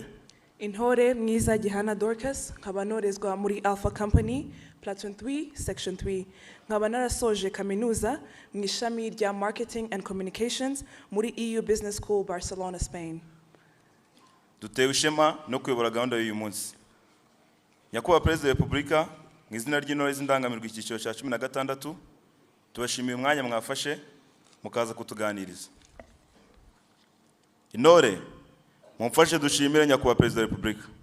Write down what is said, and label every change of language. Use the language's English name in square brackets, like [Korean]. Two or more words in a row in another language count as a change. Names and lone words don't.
[Kinyarwanda] Intore Mwiza Gihana Dorcas nkaba norezwa muri Alpha Company Platoon 3 Section 3 nkaba narasoje kaminuza mu ishami rya [English] Marketing and Communications [Kinyarwanda] muri EU Business School Barcelona Spain. Dutewe ishema no kuyobora gahunda y'uyu munsi. Nyakubahwa Perezida wa Repubulika mu izina ry'Intore z'Indangamirwa icyiciro cya 16 tubashimiye umwanya mwafashe mukaza kutuganiriza. Intore mumfashe dushimire Nyakubahwa Perezida wa Repubulika.